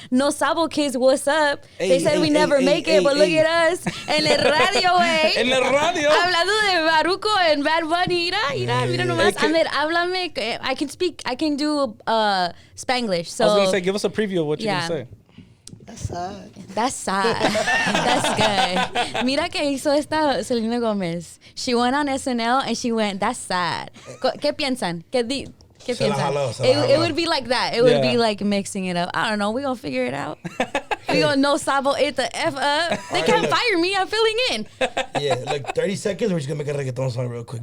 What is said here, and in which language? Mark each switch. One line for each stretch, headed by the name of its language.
English: No Sabo kids, what's up? They said we never make it, but look at us.
Spanish: En el radio, güey. En el radio. Hablando de Baruco and Bad Bunny. Mira nomás. A ver, háblame.
English: I can do Spanglish. So I was going to say, give us a preview of what you're going to say. That's sad. That's sad. That's good.
Spanish: Mira que hizo esta Selena Gomez.
English: She went on SNL and she went, that's sad.
Spanish: ¿Qué piensan? ¿Qué piensan?
English: It would be like that. It would be like mixing it up. I don't know. We're going to figure it out. We're going to know Sabo ate the F up. They can't fire me. I'm filling in. Yeah, like 30 seconds. We're just going to make a reggaeton song real quick.